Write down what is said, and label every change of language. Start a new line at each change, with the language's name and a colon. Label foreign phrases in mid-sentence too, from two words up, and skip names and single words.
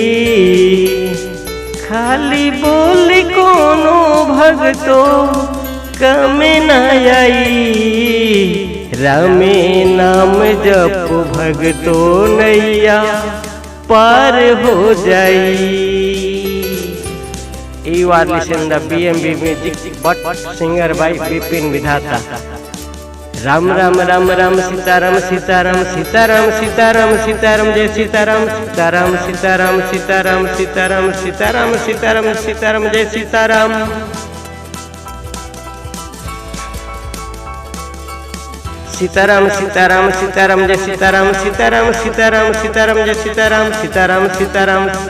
Bhojpuri: खाली बोली कोनो भगतो कामे न आई। रामे नाम जप भगतो नैया पार हो जाई।
English: You are listening the BMB music but singer by Bipin Vidhata।
Bhojpuri: राम राम राम राम सीताराम सीताराम सीताराम सीताराम सीताराम जय सीताराम सीताराम सीताराम सीताराम सीताराम सीताराम सीताराम सीताराम जय सीताराम। सीताराम सीताराम सीताराम जय सीताराम सीताराम सीताराम सीताराम जय सीताराम सीताराम सीताराम।